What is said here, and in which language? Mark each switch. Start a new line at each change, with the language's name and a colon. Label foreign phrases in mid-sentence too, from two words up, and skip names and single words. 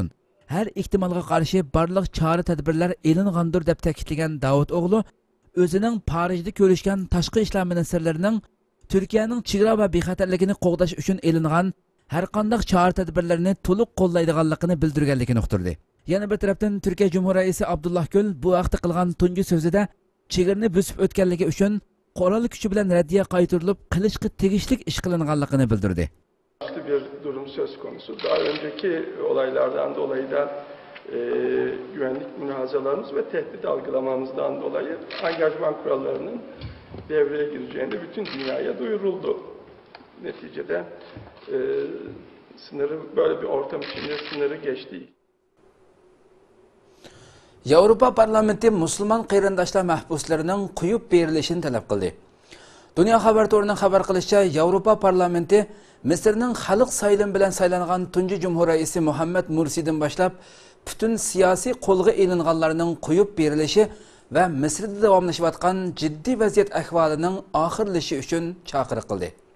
Uzbek: Her ihtimalga qarshi barliq chora tadbirlar elingandir deb ta'kidlagan Davutoğlu o'zining Parijda ko'rishgan tashqi ishlar ministrlarining Turkiyaning chegara va bexatarligini qo'g'dash uchun elingan har qanday chora tadbirlarni to'liq qo'llaydiganligini bildirganligini uqtirdi. Yana bir tarafdan Turkiya Cumhuriyeti raisi Abdullah Gül bu vaqtda qilgan tunji so'zida chegarani bosib o'tganligi uchun qurol kuchi bilan raddiya qaytarilib, qilishga tegishli ish qilinganligini bildirdi.
Turkish: Bir durum söz konusu. Daha önceki olaylardan dolayı da güvenlik münazalarımız ve tehdit algılamamızdan dolayı angajman kurallarının devreye gireceğini bütün dünyaya duyuruldu. Neticede sınırı böyle bir ortam içinde sınırı geçti.
Uzbek: Avrupa Parlamenti Müslüman qarindoshlar mahbuslarining qo'yib berilishini talab qildi. Dünya Xabar To'rining xabar qilishicha, Avrupa Parlamenti Misrning xalq saylimi bilan saylangan tunji Cumhuriyet raisi Muhammed Mursi'dan boshlab bütün siyosiy qo'lga elinganlarning qo'yib berilishi va Misrda davomlashayotgan jiddiy vaziyat ahvolining oxirlashi uchun chaqiriq qildi.